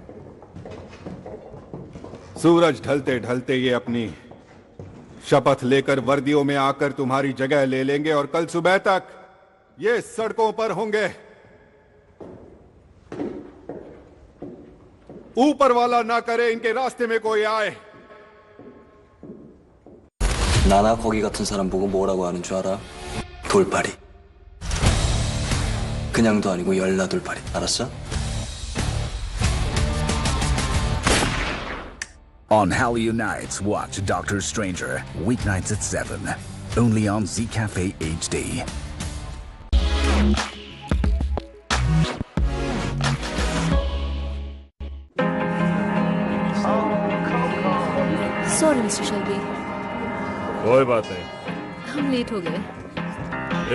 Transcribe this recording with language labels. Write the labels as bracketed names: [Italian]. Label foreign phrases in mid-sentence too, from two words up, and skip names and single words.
[Hindi] सूरज ढलते ढलते ये अपनी शपथ लेकर वर्दियों में आकर तुम्हारी जगह ले लेंगे और कल सुबह तक ये सड़कों पर होंगे। ऊपर वाला ना करे इनके रास्ते में कोई आए। [Korean] 나나 거기 같은 사람 보고 뭐라고 하는 줄 알아? 돌팔이. 그냥도 아니고 열나 돌팔이. 알았어? [English] On Hal Unites, watch Doctor Stranger, weeknights at 7. Only on Z Cafe HD. sorry Mister Shelby, [Hindi] कोई बात नहीं, हम लेट हो गए।